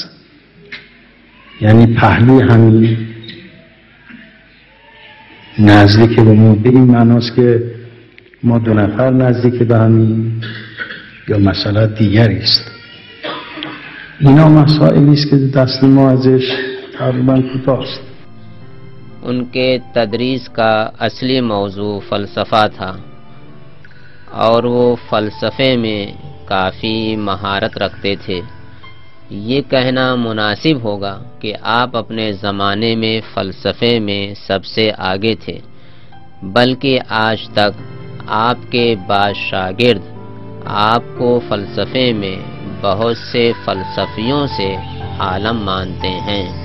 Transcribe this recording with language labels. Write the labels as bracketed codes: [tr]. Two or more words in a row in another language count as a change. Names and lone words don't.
[fa] یعنی پهلوی همین نزدیک به ما به این معناست که ما دو نفر نزدیک به همین، یا مسئله دیگری است؟ اینا مسائلی است که دست ما ازش تقریبا کوتاست۔ [ur] ان کے تدریس کا اصلی موضوع فلسفہ تھا، اور وہ فلسفے میں کافی مہارت رکھتے تھے۔ یہ کہنا مناسب ہوگا کہ آپ اپنے زمانے میں فلسفے میں سب سے آگے تھے، بلکہ آج تک آپ کے بعض شاگرد آپ کو فلسفے میں بہت سے فلسفیوں سے عالم مانتے ہیں۔